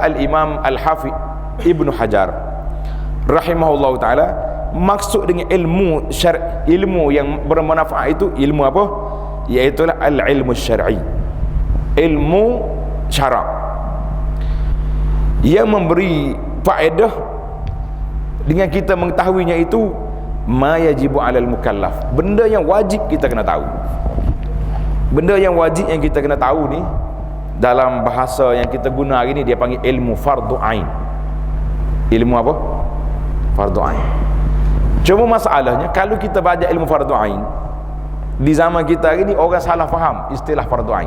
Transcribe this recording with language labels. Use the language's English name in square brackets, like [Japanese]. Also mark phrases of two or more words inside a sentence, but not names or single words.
[Malay] Kata Al-Imam Al-Hafidh Ibn Hajar [Arabic] رحمه الله تعالى, [Malay] maksud dengan ilmu ilmu yang bermanfaat itu ilmu apa? Iaitu [Arabic] العلم الشرعي, [Malay] ilmu syarak yang memberi faedah dengan kita mengetahuinya itu [Arabic] ما يجب على المكلف, [Malay] benda yang wajib kita kena tahu. Benda yang wajib yang kita kena tahu ni, dalam bahasa yang kita guna hari ni dia panggil ilmu fardu ain. Ilmu apa? Fardu ain. Cuma masalahnya kalau kita baca ilmu fardu ain di zaman kita hari ni, orang salah faham istilah fardu ain.